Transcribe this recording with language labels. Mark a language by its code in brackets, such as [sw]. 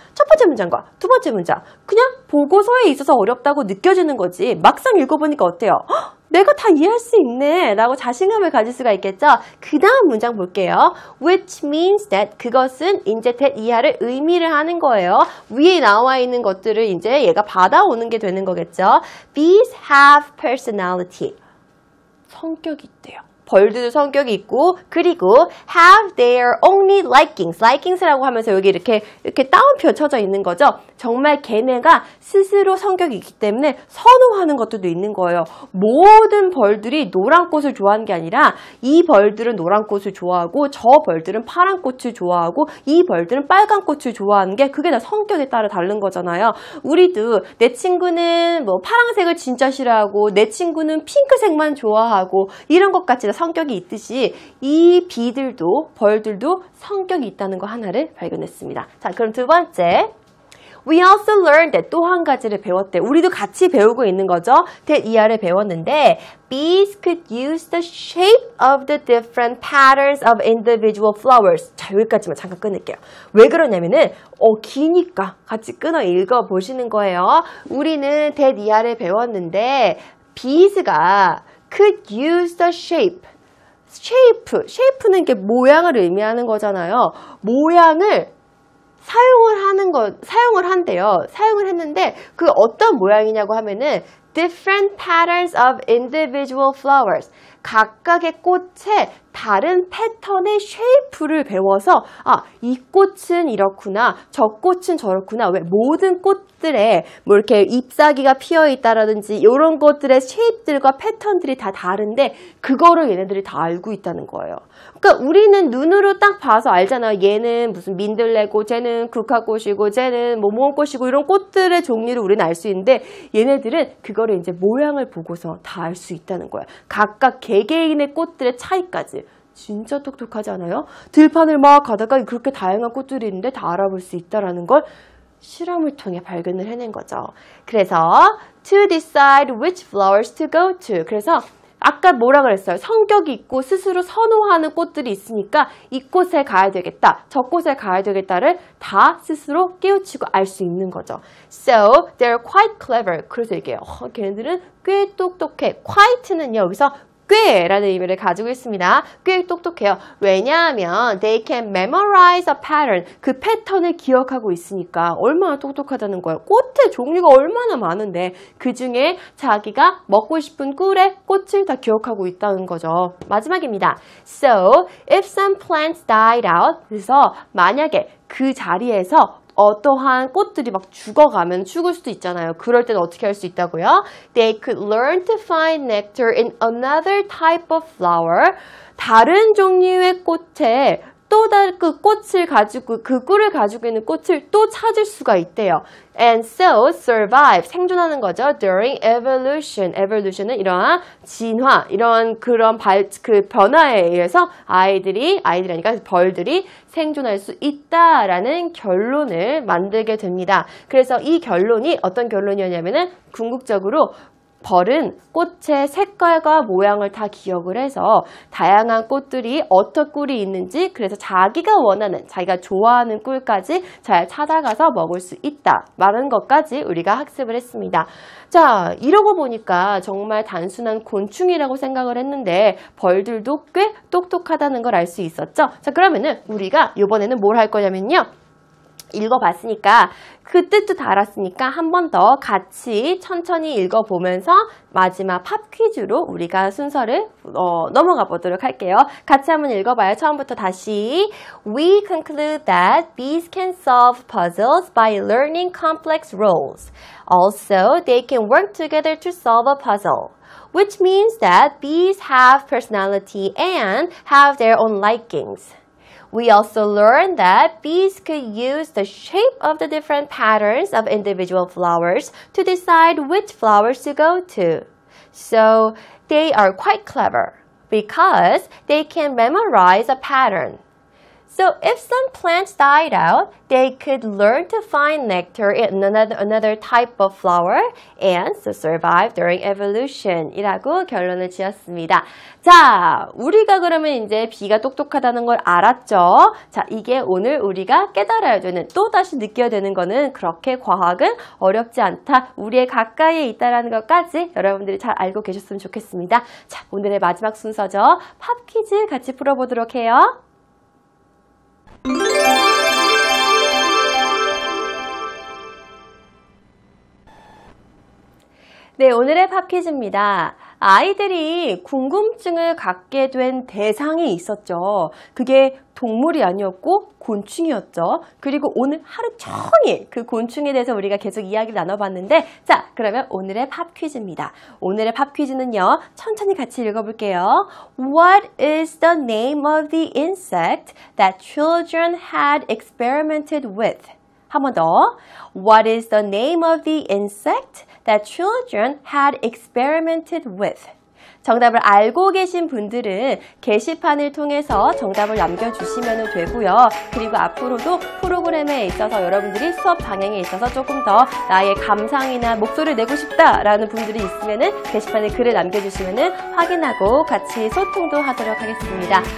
[ko] 첫 번째 문장과 두 번째 문장 그냥 보고서에 있어서 어렵다고 느껴지는 거지 막상 읽어보니까 어때요? 내가 다 이해할 수 있네 라고 자신감을 가질 수가 있겠죠. 그 다음 문장 볼게요. [en] Which means that [ko] 그것은 이제 that 이하를 의미를 하는 거예요. 위에 나와 있는 것들을 이제 얘가 받아오는 게 되는 거겠죠. [en] These have personality. [ko] 성격이 있대요. 벌들도 성격이 있고 그리고 [en] have their only likings. [ko] likings라고 하면서 여기 이렇게 따옴표 쳐져 있는 거죠. 정말 걔네가 스스로 성격이 있기 때문에 선호하는 것들도 있는 거예요. 모든 벌들이 노란 꽃을 좋아하는 게 아니라 이 벌들은 노란 꽃을 좋아하고 저 벌들은 파란 꽃을 좋아하고 이 벌들은 빨간 꽃을 좋아하는 게 그게 다 성격에 따라 다른 거잖아요. 우리도 내 친구는 뭐 파란색을 진짜 싫어하고 내 친구는 핑크색만 좋아하고 이런 것 같이 성격이 있듯이 이 비들도 벌들도 성격이 있다는 거 하나를 발견했습니다. 자, 그럼 두 번째. [en] We also learned that [ko] 또 한 가지를 배웠대. 우리도 같이 배우고 있는 거죠. [en] that [ko] 이하를 배웠는데 [en] bees could use the shape of the different patterns of individual flowers. [ko] 자, 여기까지만 잠깐 끊을게요. 왜 그러냐면은 기니까 같이 끊어 읽어 보시는 거예요. 우리는 [en] that [ko] 이하를 배웠는데 [en] bees가 could use the shape. [ko] shape는 이게 모양을 의미하는 거잖아요. 모양을 사용을 한대요. 사용을 했는데 그 어떤 모양이냐고 하면은 [en] different patterns of individual flowers. [ko] 각각의 꽃에 다른 패턴의 쉐이프를 배워서 이 꽃은 이렇구나, 저 꽃은 저렇구나. 왜 모든 꽃들에 뭐 이렇게 잎사귀가 피어 있다라든지 이런 것들의 쉐입들과 패턴들이 다 다른데 그거를 얘네들이 다 알고 있다는 거예요. 그러니까 우리는 눈으로 딱 봐서 알잖아요. 얘는 무슨 민들레고, 쟤는 국화꽃이고, 쟤는 뭐 모험꽃이고 이런 꽃들의 종류를 우리는 알 수 있는데 얘네들은 그거를 이제 모양을 보고서 다 알 수 있다는 거예요. 각각 개개인의 꽃들의 차이까지. 진짜 똑똑하지 않아요? 들판을 막 가다가 그렇게 다양한 꽃들이 있는데 다 알아볼 수 있다는 걸 실험을 통해 발견을 해낸 거죠. 그래서 [en] to decide which flowers to go to. [ko] 그래서 아까 뭐라 그랬어요? 성격이 있고 스스로 선호하는 꽃들이 있으니까 이 꽃에 가야 되겠다, 저 꽃에 가야 되겠다를 다 스스로 깨우치고 알 수 있는 거죠. [en] So they're quite clever. [ko] 그래서 이게 걔네들은 꽤 똑똑해. quite는요 여기서 꽤라는 의미를 가지고 있습니다. 꽤 똑똑해요. 왜냐하면 [en] they can memorize a pattern. [ko] 그 패턴을 기억하고 있으니까 얼마나 똑똑하다는 거예요. 꽃의 종류가 얼마나 많은데 그 중에 자기가 먹고 싶은 꿀의 꽃을 다 기억하고 있다는 거죠. 마지막입니다. [en] So if some plants died out. [ko] 그래서 만약에 그 자리에서 어떠한 꽃들이 막 죽어가면 죽을 수도 있잖아요. 그럴 때는 어떻게 할 수 있다고요? [en] They could learn to find nectar in another type of flower. [ko] 다른 종류의 꽃에 또 다른 그 꽃을 가지고 그 꿀을 가지고 있는 꽃을 또 찾을 수가 있대요. [en] And so survive, [ko] 생존하는 거죠. [en] During evolution. [ko] evolution은 이러한 진화, 이러한 그런 그 변화에 의해서 아이들이니까 벌들이 생존할 수 있다라는 결론을 만들게 됩니다. 그래서 이 결론이 어떤 결론이었냐면은 궁극적으로 벌은 꽃의 색깔과 모양을 다 기억을 해서 다양한 꽃들이 어떤 꿀이 있는지 그래서 자기가 원하는, 자기가 좋아하는 꿀까지 잘 찾아가서 먹을 수 있다 라는 것까지 우리가 학습을 했습니다. 자, 이러고 보니까 정말 단순한 곤충이라고 생각을 했는데 벌들도 꽤 똑똑하다는 걸 알 수 있었죠. 자, 그러면은 우리가 이번에는 뭘 할 거냐면요. 읽어봤으니까 그 뜻도 다 알았으니까 한 번 더 같이 천천히 읽어보면서 마지막 팝 퀴즈로 우리가 순서를 넘어가 보도록 할게요. 같이 한번 읽어봐요. 처음부터 다시. [en] We conclude that bees can solve puzzles by learning complex rules. Also, they can work together to solve a puzzle. Which means that bees have personality and have their own likings. We also learned that bees could use the shape of the different patterns of individual flowers to decide which flowers to go to. So they are quite clever because they can memorize a pattern. So if some plants died out, they could learn to find nectar in another type of flower and to survive during evolution [ko] 이라고 결론을 지었습니다. 자, 우리가 그러면 이제 비가 똑똑하다는 걸 알았죠? 자, 이게 오늘 우리가 깨달아야 되는, 또다시 느껴야 되는 거는 그렇게 과학은 어렵지 않다. 우리의 가까이에 있다는 것까지 여러분들이 잘 알고 계셨으면 좋겠습니다. 자, 오늘의 마지막 순서죠. 팝 퀴즈 같이 풀어보도록 해요. 네, 오늘의 팝 퀴즈입니다. 아이들이 궁금증을 갖게 된 대상이 있었죠. 그게 동물이 아니었고 곤충이었죠. 그리고 오늘 하루 종일 그 곤충에 대해서 우리가 계속 이야기를 나눠봤는데, 자, 그러면 오늘의 팝 퀴즈입니다. 오늘의 팝 퀴즈는요, 천천히 같이 읽어볼게요. [en] What is the name of the insect that children had experimented with? [ko] 한 번 더. [en] What is the name of the insect that children had experimented with? [ko] 정답을 알고 계신 분들은 게시판을 통해서 정답을 남겨주시면 되고요. 그리고 앞으로도 프로그램에 있어서 여러분들이 수업 방향에 있어서 조금 더 나의 감상이나 목소리를 내고 싶다라는 분들이 있으면 게시판에 글을 남겨주시면 확인하고 같이 소통도 하도록 하겠습니다.